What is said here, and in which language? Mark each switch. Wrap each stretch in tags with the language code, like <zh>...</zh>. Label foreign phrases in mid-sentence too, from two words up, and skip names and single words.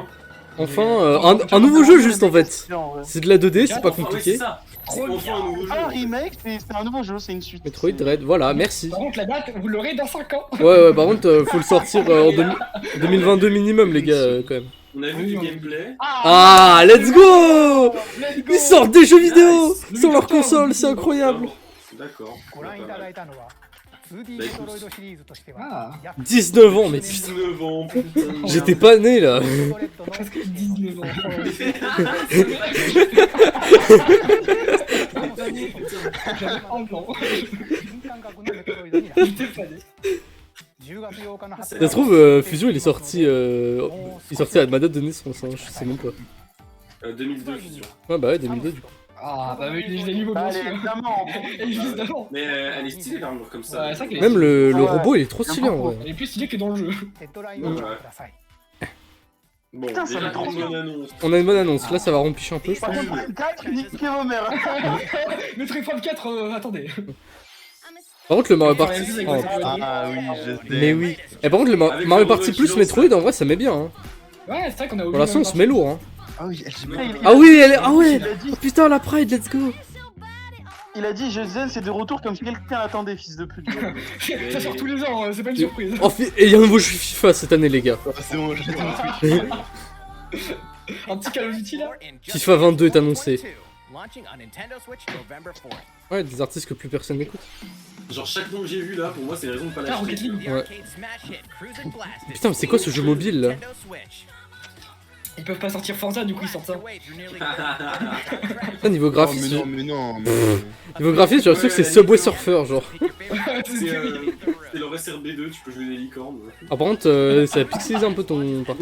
<fr>Enfin, un nouveau jeu, juste, en fait. Bien, ouais. C'est de la 2D, c'est pas Ah oui, c'est compliqué. ça. C'est enfin un nouveau jeu. Ah, un remake, c'est un nouveau jeu, c'est une suite. Metroid Dread, voilà, merci. Par contre, la date, vous l'aurez dans 5 ans. Ouais, par contre, faut le sortir en 2022 minimum, les gars, quand même. On a vu du gameplay.</fr> <en>Ah, let's go! Let's go.</en> <fr>Ils sortent des jeux vidéo Nice. sur leur console, c'est incroyable. D'accord.</fr> <ja>ご覧いただいたのは 2D メトロイドシリーズとしては</ja> <fr>Ah.</fr> <ja>約</ja> <fr>19 ans, mais putain, 19 ans, putain. j'étais pas né là.</fr> <ja>ドレッドの</ja> <fr>Presque 19 ans. J'avais un an.</fr> <ja>新感覚のメトロイドになる</ja> <fr>J'étais pas né.</fr> <ja>10 月8日の発</ja> <fr>Ça se trouve, Fusion il est sorti à ma date de naissance, hein, je sais même pas. 2002, Fusion. Ouais, bah ouais, 2002 du coup. Ah, bah oui, les animaux, bien Allez, sûr. évidemment. Et juste d'avant. Mais elle est stylée l'armure comme ça. Ouais, c'est vrai qu'elle est Même le Ouais. robot il est trop stylé en vrai. Elle est plus stylée que dans le jeu.</fr> <ja>ヘッドラインをご覧ください</ja> <fr>Bon, Putain, ça déjà, va trop une bonne annonce. On a une bonne annonce, là ça va rompicher un peu je Par pense. contre, 4, niquez vos mères. Metroid Prime 4, attendez. Par contre le Mario Party... Ouais, oh, Ah oui, je sais. mais oui. Et par contre le Avec Mario le Party robot plus qui Metroid en vrai ça met bien hein. Ouais, c'est vrai qu'on a oublié. Pour l'instant on se met lourd hein. Ah oui, elle Ah oui elle est... Ah ouais. Il a dit, Oh, putain la Pride,</fr> <en>let's go.</en> <fr>Zen, c'est de retour comme si quelqu'un l'attendait, fils de pute. Ça sort tous les ans, c'est pas une surprise. Oh, et il y a un nouveau jeu FIFA cette année les gars. Ah, c'est bon, je l'ai Un petit Call of Duty là. FIFA 22 est annoncé.</fr> <en>Launching on Nintendo Switch November 4th.</en> <fr>Ouais, des artistes que plus personne n'écoute. Genre chaque nom que j'ai vu là, pour moi c'est une raison de pas Ah, Rocket l'acheter. League.</fr> <en>The</en> <fr>Ouais.</fr> <en>arcade smash hit Cruisin' Blast is</en> <fr>Putain, mais c'est quoi ce jeu mobile là?</fr> <en>Nintendo Switch.</en> <fr>Ils peuvent pas sortir Forza, du coup ils sortent ça. Ah, niveau Oh, graphisme, mais non, niveau graphisme, j'ai l'impression que c'est Subway Surfer, genre. C'est le SRB2, tu peux jouer des licornes. Ah, par contre, ça pixelise un peu ton partage.</fr>